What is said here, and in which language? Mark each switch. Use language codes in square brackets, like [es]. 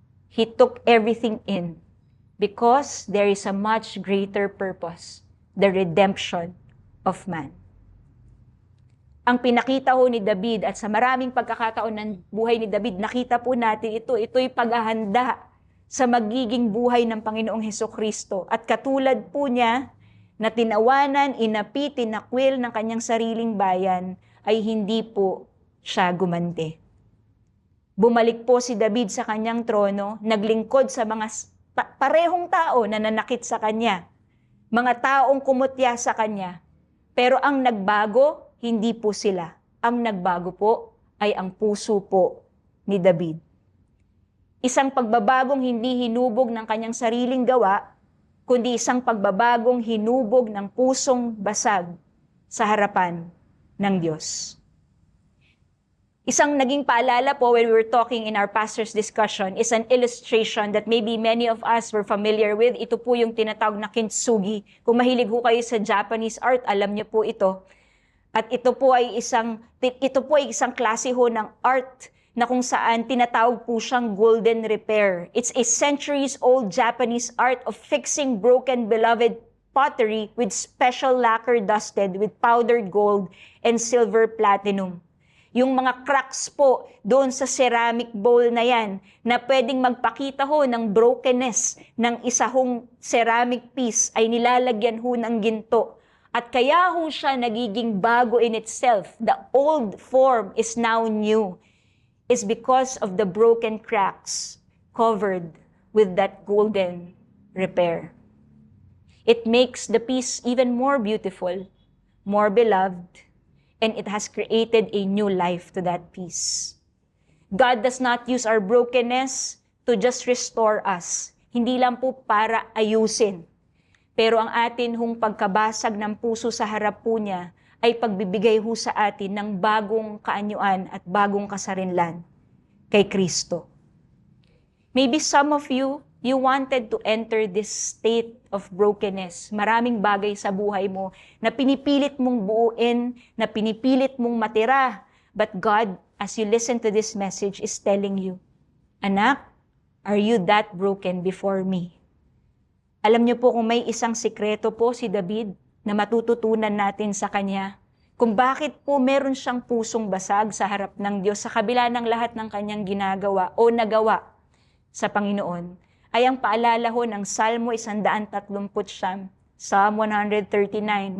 [en] He took everything in because there is a much greater purpose, the redemption of man. [tl] Ang pinakita ho ni David at sa maraming pagkakataon ng buhay ni David, nakita po natin ito'y paghahanda sa magiging buhay ng Panginoong Hesukristo. At katulad po niya na tinawanan, inapi, tinakwil ng kanyang sariling bayan, ay hindi po siya gumanti. Bumalik po si David sa kanyang trono, naglingkod sa mga parehong tao na nanakit sa kanya, mga taong kumutya sa kanya. Pero ang nagbago, hindi po sila. Ang nagbago po ay ang puso po ni David. Isang pagbabagong hindi hinubog ng kanyang sariling gawa, kundi isang pagbabagong hinubog ng pusong basag sa harapan ng Diyos. Isang naging paalala po [en] when we were talking in our pastor's discussion is an illustration that maybe many of us were familiar with. [tl] Ito po yung tinatawag na kintsugi. Kung mahilig po kayo sa Japanese art, alam niyo po ito. At ito po ay isang klase ho ng art na kung saan tinatawag po siyang golden repair. [en] It's a centuries-old Japanese art of fixing broken beloved pottery with special lacquer dusted with powdered gold and silver platinum. [tl] Yung mga cracks po doon sa ceramic bowl na yan na pwedeng magpakita ho ng brokenness ng isa hong ceramic piece ay nilalagyan ho ng ginto. At kaya ho siya nagiging bago [en] in itself. The old form is now new. Is because of the broken cracks covered with that golden repair. It makes the piece even more beautiful, more beloved, and it has created a new life to that piece. God does not use our brokenness to just restore us. [tl] Hindi lang po para ayusin. Pero ang atin hong pagkabasag ng puso sa harap po niya ay pagbibigay ho sa atin ng bagong kaanyuan at bagong kasarinlan kay Kristo. [en] Maybe some of you wanted to enter this state of brokenness. [tl] Maraming bagay sa buhay mo na pinipilit mong buuin, na pinipilit mong matira. [en] But God, as you listen to this message, is telling you, anak, are you that broken before me? [tl] Alam niyo po kung may isang sikreto po si David na matututunan natin sa kanya, kung bakit po meron siyang pusong basag sa harap ng Diyos sa kabila ng lahat ng kanyang ginagawa o nagawa sa Panginoon, ay ang paalala ho ng Salmo 139, Psalm 139.